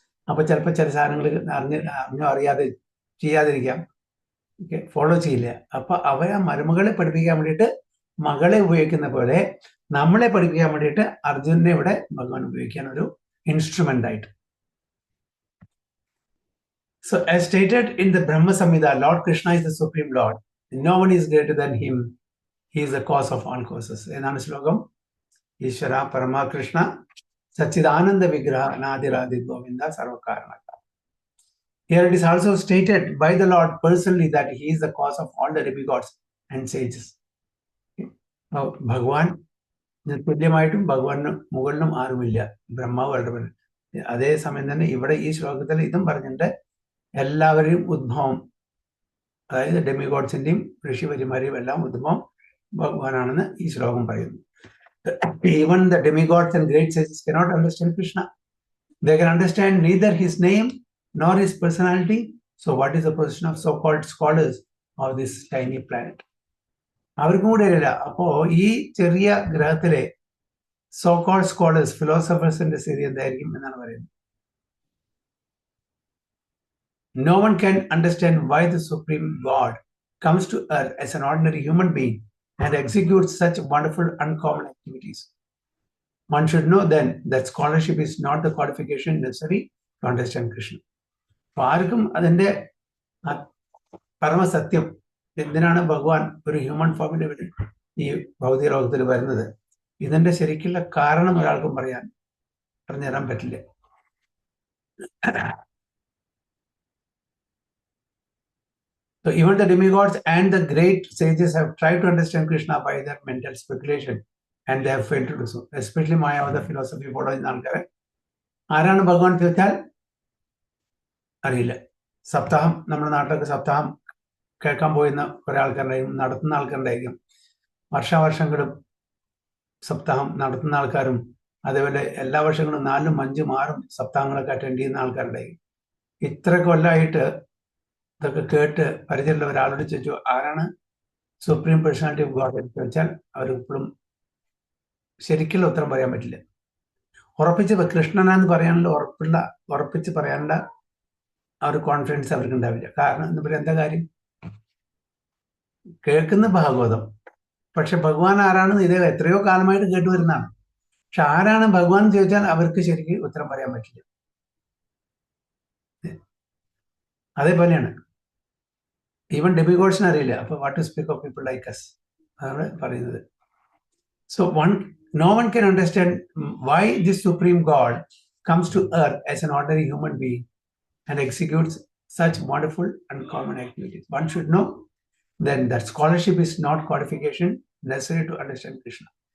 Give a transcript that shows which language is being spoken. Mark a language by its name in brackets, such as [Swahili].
[Malayalam] അപ്പൊ ചിലപ്പോൾ ചില സാധനങ്ങൾ അറിഞ്ഞോ അറിയാതെ ചെയ്യാതിരിക്കാം, ഫോളോ ചെയ്യില്ല. അപ്പൊ അവരെ മരുമകളെ പഠിപ്പിക്കാൻ വേണ്ടിയിട്ട് മകളെ ഉപയോഗിക്കുന്ന പോലെ നമ്മളെ പഠിപ്പിക്കാൻ വേണ്ടിയിട്ട് അർജുനനെ ഇവിടെ ഭഗവാൻ ഉപയോഗിക്കാൻ ഒരു ഇൻസ്ട്രുമെന്റ് ആയിട്ട്. [English] So as stated in the Brahma Samhita, Lord Krishna is the Supreme Lord. No one is greater than him. He is the cause of all causes. [Malayalam] എന്നാണ് ശ്ലോകം. [Sanskrit] ഈശ്വര പരമകൃഷ്ണ സച്ചിദാനന്ദ വിഗ്രഹ നാദിരാദി Govinda സർവകാരണ. [English] Here it is also stated by the Lord personally that he is the cause of all the demigods and sages. [Malayalam] ഭഗവാൻ തുല്യമായിട്ടും ഭഗവാന് മുകളിലും ആരുമില്ല, ബ്രഹ്മാവ് വളരെ. അതേ സമയം തന്നെ ഇവിടെ ഈ ശ്ലോകത്തിൽ ഇതും പറഞ്ഞിട്ടുണ്ട്, എല്ലാവരെയും ഉദ്ഭവം, അതായത് ഡെമിഗോഡ്സിന്റെയും ഋഷിവര്യമാരെയും എല്ലാം ഉദ്ഭവം ഭഗവാനാണെന്ന് ഈ ശ്ലോകം പറയുന്നു. [English] Even the demigods and great sages cannot understand Krishna. They can understand neither his name nor his personality. So what is the position of so-called scholars of this tiny planet? [Malayalam] അവർക്കും കൂടെ അറിയില്ല. അപ്പോ ഈ ചെറിയ ഗ്രഹത്തിലെ സോ കോൾഡ് സ്കോളേഴ്സ്, ഫിലോസഫേഴ്സിന്റെ സ്ഥിതി എന്തായിരിക്കും എന്നാണ് പറയുന്നത്. [English] No one can understand why the Supreme God comes to earth as an ordinary human being and executes such wonderful, uncommon activities. One should know then that scholarship is not the qualification necessary to understand Krishna. [Malayalam] അപ്പൊ ആർക്കും അതിന്റെ പരമസത്യം, എന്തിനാണ് ഭഗവാൻ ഒരു human ഫോമിൽ ഈ ഭൗതിക ലോകത്തിൽ വരുന്നത്, ഇതിന്റെ ശരിക്കുള്ള കാരണം ഒരാൾക്കും പറഞ്ഞു തരാൻ പറ്റില്ല. [English] So even the demigods and the great sages have tried to understand Krishna by their mental speculation and they have failed to do so. Especially Mayavada philosophy following [Malayalam] ആൾക്കാരെ ആരാണ് ഭഗവാൻ ചോദിച്ചാൽ അറിയില്ല. സപ്താഹം, നമ്മുടെ നാട്ടിലൊക്കെ സപ്താഹം കേൾക്കാൻ പോയിരുന്ന കുറെ ആൾക്കാരുണ്ടായിരിക്കും, നടത്തുന്ന ആൾക്കാരുണ്ടായിരിക്കും. വർഷാവർഷങ്ങളും സപ്താഹം നടത്തുന്ന ആൾക്കാരും, അതേപോലെ എല്ലാ വർഷങ്ങളും 4, 5, 6 സപ്താഹങ്ങളൊക്കെ അറ്റൻഡ് ചെയ്യുന്ന ആൾക്കാരുണ്ടായിരിക്കും. ഇത്ര കൊല്ലമായിട്ട് ഇതൊക്കെ കേട്ട് പരിചയമുള്ള ഒരാളോട് ചോദിച്ചു ആരാണ് സുപ്രീം പേഴ്സണാലിറ്റി ഓഫ് ഗോഡ് എന്ന് ചോദിച്ചാൽ അവരിപ്പോഴും ശരിക്കുള്ള ഉത്തരം പറയാൻ പറ്റില്ല. കൃഷ്ണനാന്ന് പറയാനുള്ള ഉറപ്പിച്ച് പറയാനുള്ള ആ ഒരു കോൺഫിഡൻസ് അവർക്ക് ഉണ്ടാവില്ല. കാരണം എന്ന് പറയാൻ എന്താ കാര്യം? കേൾക്കുന്ന ഭാഗവതം, പക്ഷെ ഭഗവാൻ ആരാണെന്ന് ഇത് എത്രയോ കാലമായിട്ട് കേട്ടു വരുന്നതാണ്. പക്ഷെ ആരാണ് ഭഗവാൻ എന്ന് ചോദിച്ചാൽ അവർക്ക് ശരിക്കും ഉത്തരം പറയാൻ പറ്റില്ല. അതേപോലെയാണ് ഈവൻ ഡെമിഗോഡ്സിന് അറിയില്ല. അപ്പൊ [English] what to speak of people like us [Malayalam] അതാണ് പറയുന്നത്. [English] So no one can understand why this supreme God comes to earth as an ordinary human being and executes such wonderful uncommon activities. One should know then that scholarship is not qualification necessary to understand Krishna.